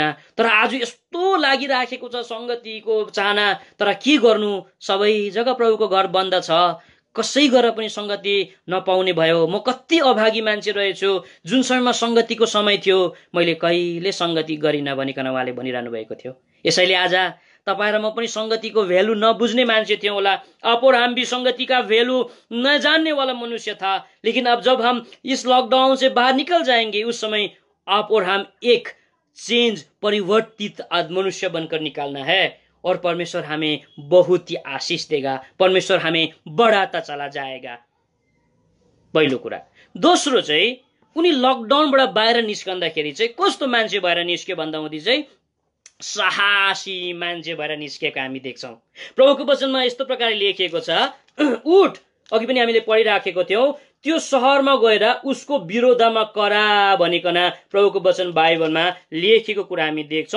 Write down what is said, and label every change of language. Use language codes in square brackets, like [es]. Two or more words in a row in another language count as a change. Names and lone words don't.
[ne] तर आज यस्तो लागिराखेको छ संगतिको चाहना, तर के गर्नु, सबै जग्गा प्रभुको घर बन्द छ, कसै गरेर पनि संगति नपाउने भयो। म कति अभागी मान्छे रहेछु, जुन समयमा संगतिको समय थियो मैले कहिले संगति गरिन भनिकन उहाँले भनिरहनु भएको थियो। यसैले आज तपाईँ र म पनि संगतिको भ्यालु नबुझ्ने मान्छे थियौं होला। [hi] अब्राहम भी संगति का वैल्यू न जानने वाला मनुष्य था, लेकिन अब जब हम इस लॉकडाउन से बाहर निकल जाएंगे उस समय अब्राहम एक चेंज, परिवर्तित मनुष्य बनकर निकालना है और परमेश्वर हमें बहुत ही आशीष देगा, परमेश्वर हमें बढ़ाता चला जाएगा। [ne] पहिलो कुरा। दोस्रो चाहिँ उनी लकडाउनबाट बाहिर निस्कँदाखेरि चाहिँ कस्तो मान्छे भएर निस्क्यो भन्दा हुँदी चाहिँ साहसी मान्छे भएर निस्केको हामी देख्छौं। प्रभुको वचनमा यस्तो प्रकारले लेखिएको छ, उठ, अघि पनि हामीले पढिराखेको थियौं, त्यो सहरमा गएर उसको विरोधमा करा भनिकन प्रभुको वचन बाइबलमा लेखेको कुरा हामी देख्छौं।